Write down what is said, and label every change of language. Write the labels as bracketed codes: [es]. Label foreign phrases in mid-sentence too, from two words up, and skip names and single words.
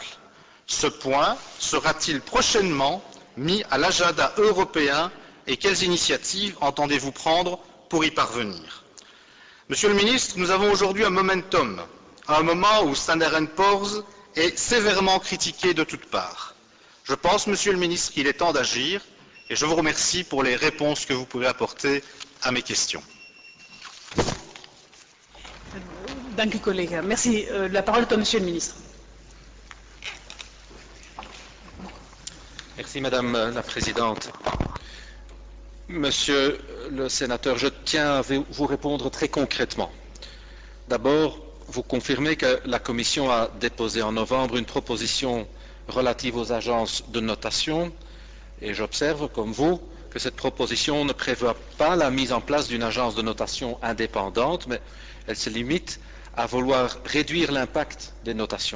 [fr] Ce point sera-t-il prochainement mis à l'agenda européen et quelles initiatives entendez-vous prendre pour y parvenir? Monsieur le Ministre, nous avons aujourd'hui un momentum, à un moment où Standard & Poor's est sévèrement critiqué de toutes parts. Je pense, Monsieur le Ministre, qu'il est temps d'agir et je vous remercie pour les réponses que vous pouvez apporter à mes questions. [nl] Dank u, collega. [fr] Merci. La parole est à Monsieur le Ministre. Merci Madame la Présidente. Monsieur le sénateur, je tiens à vous répondre très concrètement. D'abord, vous confirmez que la Commission a déposé en novembre une proposition relative aux agences de notation et j'observe, comme vous, que cette proposition ne prévoit pas la mise en place d'une agence de notation indépendante, mais elle se limite à vouloir réduire l'impact des notations.